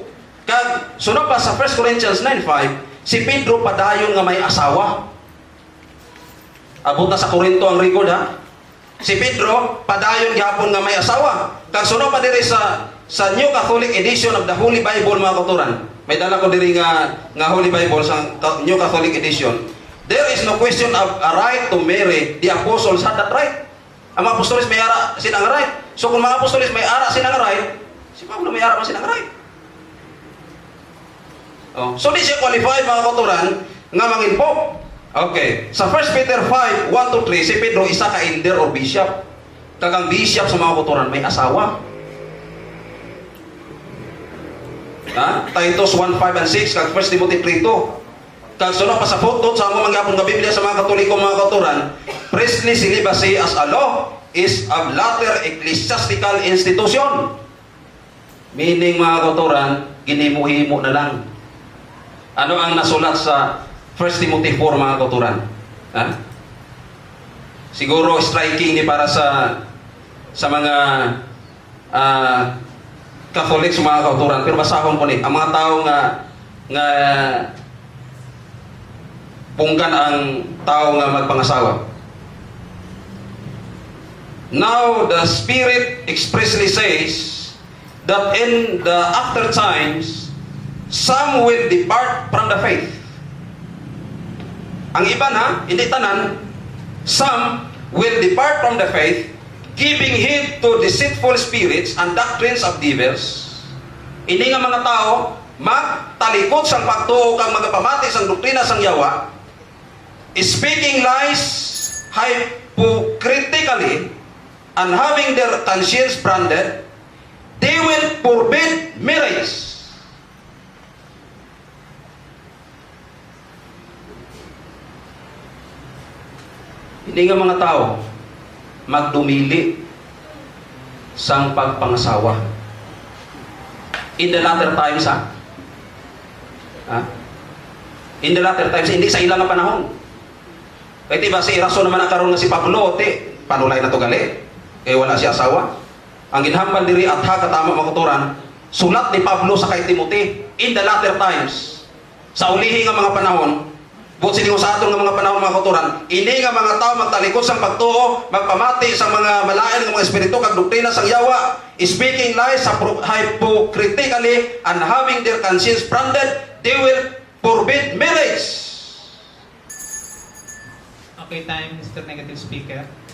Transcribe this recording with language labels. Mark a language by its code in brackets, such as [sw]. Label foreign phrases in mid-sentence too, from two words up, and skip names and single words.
[hil] Kag sunod pa sa 1 Corinthians 9:5, si Pedro padayon nga may asawa. Abot na sa Korinto ang record ha. Si Pedro padayon gyapon nga may asawa. Kag sunod pa diri sa New Catholic Edition of the Holy Bible mga kauturan. May dala ko diri nga Holy Bible sa New Catholic Edition. [en] There is no question of a right to marry. The apostles had that right. [hil] Ang mga apostolis may ara sinang right. So kung mga apostolis may ara sinang right, si Pablo may ara pa sinang right. Oh. So di siya qualified mga kauturan nga mangin pope. Okay. Sa 1 Peter 5:1-3, si Pedro isa ka [en] elder or bishop. [hil] Kagang bishop sa mga kauturan may asawa. Ha? Titus 1:5 and 6, kag 1 Timothy 3:2. Kag sunod pa sa footnote sa mga mangyapon nga Biblia sa mga Katoliko mga kauturan, [en] priestly celibacy as a law is a latter ecclesiastical institution. [hil] Meaning mga kauturan, ginimuhimo na lang. Ano ang nasulat sa 1 Timothy 4 mga kauturan? Ha? Siguro striking ni para sa mga Catholics mga kauturan, pero basahon ko ni ang mga tao nga punggan ang tao nga magpangasawa. [en] Now the Spirit expressly says that in the after times some will depart from the faith. [hil] Ang iba na, hindi tanan, [en] some will depart from the faith, giving heed to deceitful spirits and doctrines of devils. [hil] Ini nga mga tao magtalikod sang pagtuo kang magapamati sang doktrina sang yawa, [en] speaking lies hypocritically and having their conscience branded, they will forbid marriage. [hil] Hindi nga mga tao magdumili sang pagpangasawa. [en] In the latter times, in the latter times, [hil] hindi sa ilang panahon. Kaya diba si Rason naman nakaroon nga si Pablo, panulay na to gali. Kaya wala siya asawa. Ang ginhambal diri at katama mga kauturan, sulat ni Pablo sa kay Timothy, [en] in the latter times, [hil] sa ulihi nga mga panahon, buot siningo sa aton nga mga panahon mga kauturan, ini nga mga tao magtalikod sang pagtuo, magpamati sa mga malayan ng mga espiritu kag doktrina sang yawa, [en] speaking lies hypocritically and having their conscience branded, they will forbid marriage. Okay, time, Mr. Negative Speaker.